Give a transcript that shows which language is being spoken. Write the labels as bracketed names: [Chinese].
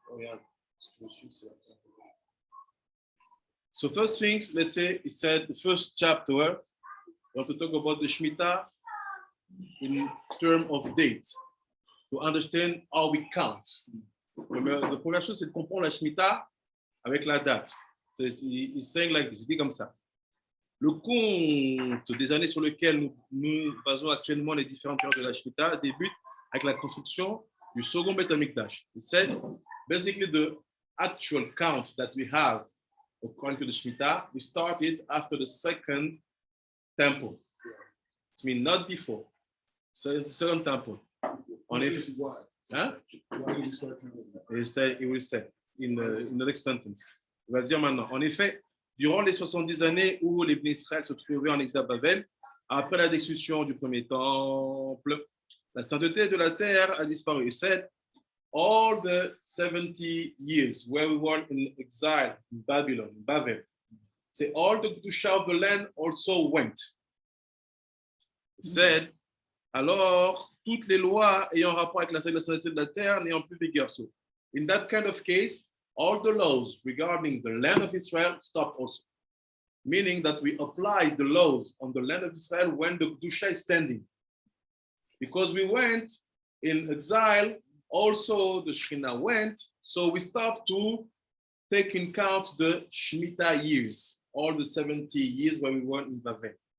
[French] Regarde, [English] so first things, let's say, it said the first chapter, we want to talk about the Shemitah in terms of date, to understand how we count. [French] La première chose, c'est de comprendre la Shemitah avec la date. [English] So he's saying like this, [French] il dit comme ça. Le compte des années sur lesquelles nous basons actuellement les différentes périodes de la Shemitah débute avec la construction du second Beth Amikdash. [English] He said, basically the actual count that we have according to the Shemitah, we started after the second temple. It means not before. So the second temple. On if, huh? Why did you start counting? He will say in the next sentence. [French] Il va dire maintenant. En effet, durant les 70 années où les Bnei Israël se trouvaient en exil à Babel, après la destruction du premier temple, la sainteté de la terre a disparu. [English] He said, all the 70 years where we were in exile in Babylon, in Babel, say all the Kedusha of the land also went. He said, [French] alors toutes les lois ayant rapport avec la sainteté de la terre n'ayant plus vigueur. [English] So, in that kind of case, all the laws regarding the land of Israel stopped also. Meaning that we apply the laws on the land of Israel when the Kedusha is standing. Because we went in exile, also the Shekhinah went, so we stopped to take in count the Shemitah years, all the 70 years where we were in Babel.